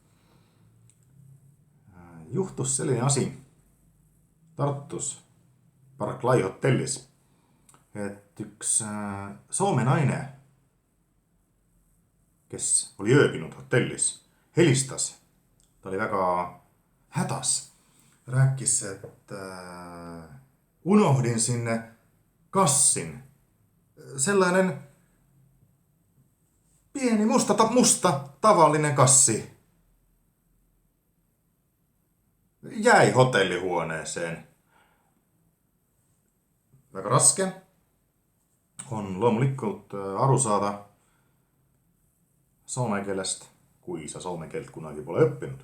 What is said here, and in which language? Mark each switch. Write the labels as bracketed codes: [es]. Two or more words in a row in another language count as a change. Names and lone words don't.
[et] Juhtus selline asi Tartus Parklai hotellis, et üks soome naine, kes oli ööbinud hotellis, helistas. Ta oli väga hädas. Rääkis, et [fi] unohdin sinne kassin. Sellainen pieni musta tavallinen kassi jäi hotellihuoneeseen. [et] Väga raske on loomulikult aru saada soome keelest, kui sa soome keelt kunagi pole õppinud.